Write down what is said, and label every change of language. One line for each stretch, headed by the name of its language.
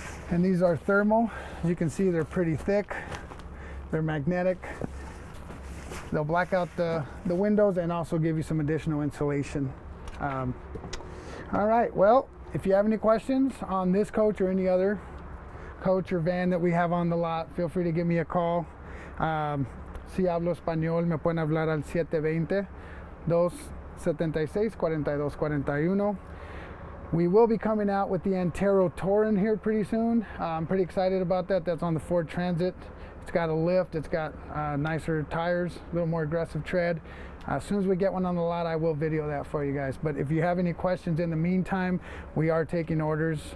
English: And these are thermal. As you can see, they're pretty thick. They're magnetic. They'll black out the windows and also give you some additional insulation. All right, well, if you have any questions on this coach or any other coach or van that we have on the lot, feel free to give me a call.
Spanish: Si hablo español, me pueden hablar al 720-276-4241.
English: We will be coming out with the Antero Touring here pretty soon. I'm pretty excited about that. That's on the Ford Transit. It's got a lift, it's got nicer tires, a little more aggressive tread. As soon as we get one on the lot, I will video that for you guys. But if you have any questions in the meantime, we are taking orders.